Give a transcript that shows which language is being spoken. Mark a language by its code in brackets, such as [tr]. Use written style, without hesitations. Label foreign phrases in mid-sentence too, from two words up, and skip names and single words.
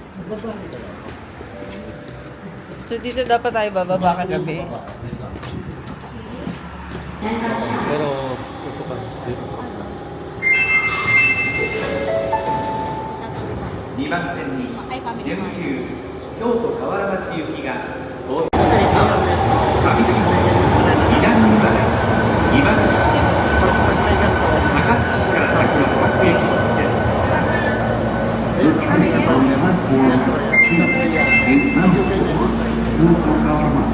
[tl] So dito dapat tayo bababa kagabi. Pero ito pa dito. [ja] 2 番線に準急京都河原町行きが到着上口南今治2番線高槻市から先の各駅です。 [tl] Ayun, kami nga po. Metro yan.